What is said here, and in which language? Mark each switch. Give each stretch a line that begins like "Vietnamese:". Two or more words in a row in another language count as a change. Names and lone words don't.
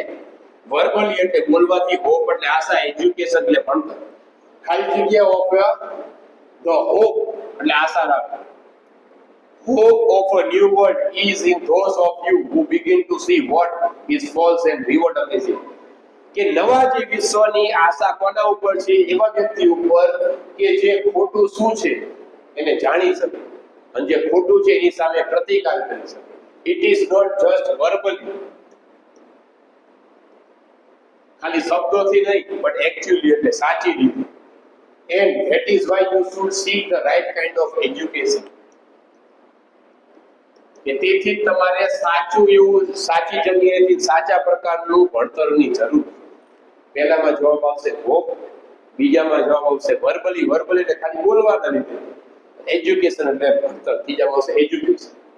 Gujarati: વર્બલી એટલે બોલવાથી, હોપ એટલે આશા, એજ્યુકેશન એટલે ભણતર, ખાલી જગ્યા
English: of the hope
Gujarati: એટલે આશા રાખવી.
English: Hope of a new world is in those of you who begin to see what is false and reward amazing.
Gujarati: કે નવા જે વિશ્વની આશા કોના ઉપર છે? એવા વ્યક્તિ ઉપર કે જે ખોટું શું છે એને જાણી શકે અને જે ખોટું છે એની સામે પ્રતિકાર કરી શકે.
English: It is not just verbally,
Gujarati: ખાલી શબ્દોથી નહીં
English: but actually
Gujarati: એટલે સાચી રીતે.
English: And that is why you should seek the right kind of education.
Gujarati: કે તેથી તમારે સાચું એવું સાચી જગ્યાએથી સાચા પ્રકારનું ભણતરની જરૂર. પહેલામાં જવાબ આવશે હોપ, બીજામાં જવાબ આવશે વર્બલી, વર્બલી એટલે ખાલી બોલવાના લીધે, એજ્યુકેશન એટલે ભણતર, ત્રીજામાં આવશે એજ્યુકેશન.